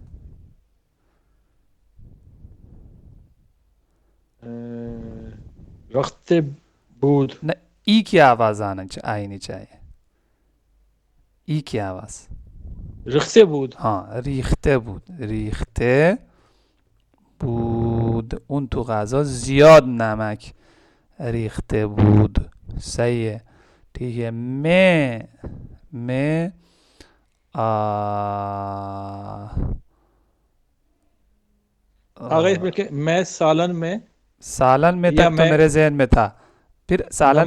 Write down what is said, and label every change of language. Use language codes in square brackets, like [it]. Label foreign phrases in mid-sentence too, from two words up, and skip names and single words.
[fa] अ, ریخته بود. [hi] न, ई की आवाज़ आई नहीं चाहिए, ई की आवाज़। [fa] ریخته بود. हाँ, ریخته بود، ریخته بود اون تو غذا زیاد نمک ریخته بود، [hi] सही है, ठीक है। मैं आ, आगे आ, इसमें के मैं सालन में, सालन में या तक तो मैं मेरे जहन में था, फिर सालन